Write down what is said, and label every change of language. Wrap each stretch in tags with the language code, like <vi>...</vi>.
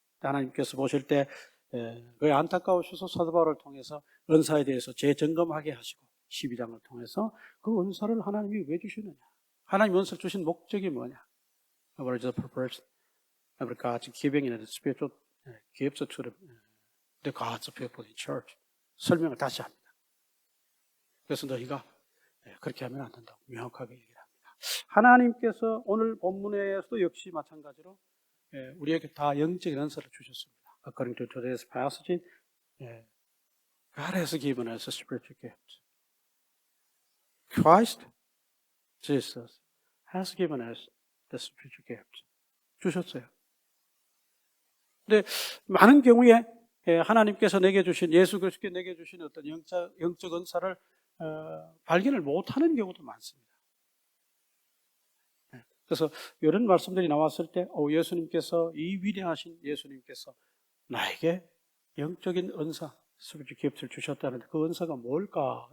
<ko>하나님께서 보실 때 그의 안타까우셔서 사도 바울을 통해서 은사에 대해서 재점검하게 하시고 12장을 통해서 그 은사를 하나님이 왜 주시느냐, 하나님 은사를 주신 목적이 뭐냐,</ko> <en>What is the purpose of God's giving in the spiritual gifts to the God's people in church,</en> <ko>설명을 다시 합니다. 그래서 너희가 그렇게 하면 안 된다고 명확하게 얘기를 합니다. 하나님께서 오늘 본문에서도 역시 마찬가지로 우리에게 다 영적인 은사를 주셨습니다.</ko> <en>According to today's passage, God has given us a spiritual gift. Christ, Jesus, has given us the spiritual gift.</en> <ko>주셨어요. 근데 많은 경우에 하나님께서 내게 주신, 예수 그리스도께 내게 주신 어떤 영적 은사를 발견을 못하는 경우도 많습니다. 그래서 이런 말씀들이 나왔을 때 예수님께서, 이 위대하신 예수님께서 나에게 영적인 은사, 스피리추얼 기프트를 주셨다는데 그 은사가 뭘까?</ko>